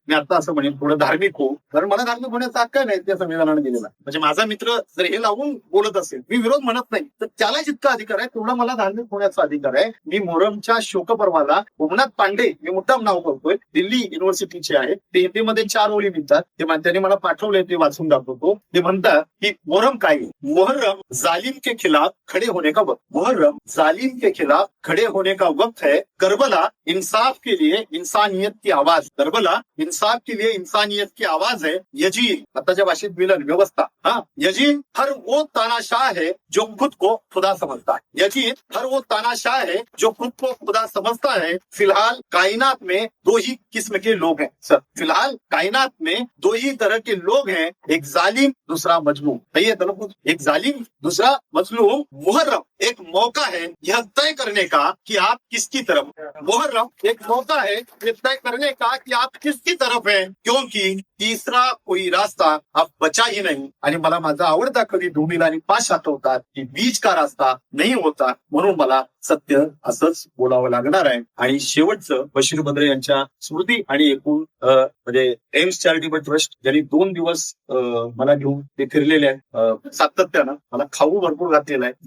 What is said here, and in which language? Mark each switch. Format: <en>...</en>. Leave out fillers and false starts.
<mr>मी आता असं म्हणेन थोडं धार्मिक हो, कारण मला धार्मिक होण्याचा हक्क नाही त्या संविधानाने दिलेला. म्हणजे माझा मित्र जर हे लावून बोलत असेल, मी विरोध म्हणत नाही, तर त्याला जितका अधिकार आहे तेवढा मला धार्मिक होण्याचा अधिकार आहे. मी मोहरमच्या शोकपर्वाला उपनाथ पांडे, मी मुद्दाम नाव करतोय, दिल्ली युनिव्हर्सिटीचे आहे, ते हिंदीमध्ये 4 ओळी लिहितात. त्यांनी मला पाठवले, ते वाचून दाखवतो. ते म्हणतात की मोहरम काय,</mr> <hi>मोहर्रम जालिम के खिलाफ खड़े होने का वक्त, मोहर्रम जालिम के खिलाफ खड़े होने का वक्त है, करबला इंसाफ के लिए इंसानियत की आवाज, करबला इंसाफ के लिए इंसानियत की आवाज है. यजीद,</hi> <mr>आताच्या भाषेत मिलन व्यवस्था,</mr> <hi>यजीद हर वो तानाशाह है जो खुद को खुदा समझता है. यजीद हर वो तानाशाह है जो खुद को खुदा समझता है. फिलहाल कायनात में 2 ही किस्म के लोग हैं. सर, फिलहाल कायनात में 2 ही तरह के लोग हैं, एक जालिम दूसरा मजलूम. एक जालिम दूसरा मजलूम. मुहर्रम एक मौका है यह तय करने का कि आप किसकी तरफ, मुहर्रम एक मौका है यह तय करने का कि आप किसकी तरफ है, क्योंकि तीसरा कोई रास्ता आप बचा ही नहीं.</hi> <mr>आणि मला माझा आवडता कवी धूमिल आणि पाश आठवतात की</mr> <hi>बीच का रास्ता</hi> <mr>नाही होता, म्हणून मला सत्य असंच बोलावं लागणार आहे. आणि शेवटचं बशीर बद्रे यांच्या स्मृती आणि एकूण म्हणजे एम्स चॅरिटेबल ट्रस्ट ज्यांनी 2 दिवस मला घेऊन ते फिरलेले आहेत सातत्यानं, मला खाऊ भरपूर घातलेला आहे.</mr>